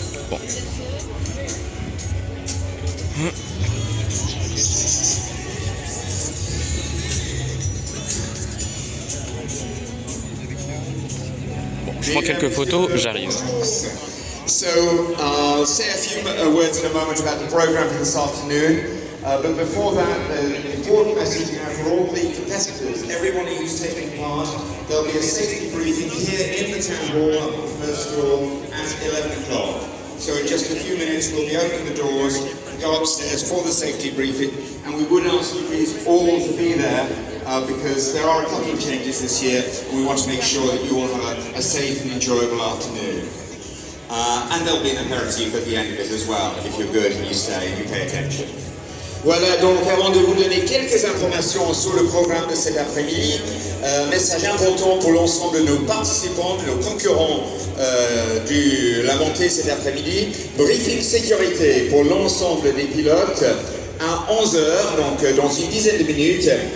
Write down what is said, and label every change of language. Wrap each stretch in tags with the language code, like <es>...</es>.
<fr>Bon. Je prends quelques photos, j'arrive.</fr> <en>So, I'll say a few words in a moment about the program for this afternoon. But before that, an important message for all the competitors, everyone who's taking part. There'll be a safety briefing here in the town hall on the first floor at 11 o'clock. So in just a few minutes, we'll be opening the doors, go upstairs for the safety briefing, and we would ask you please all to be there. Because there are a couple of changes this year, and we want to make sure that you all have a safe and enjoyable afternoon. And there'll be an aperitif at the end of it as well, if you're good and you stay and you pay attention.</en> <fr>Voilà, donc avant de vous donner quelques informations sur le programme de cet après-midi, message important pour l'ensemble de nos participants, de nos concurrents de la montée cet après-midi, briefing sécurité pour l'ensemble des pilotes à 11h, donc dans une dizaine de minutes.</fr>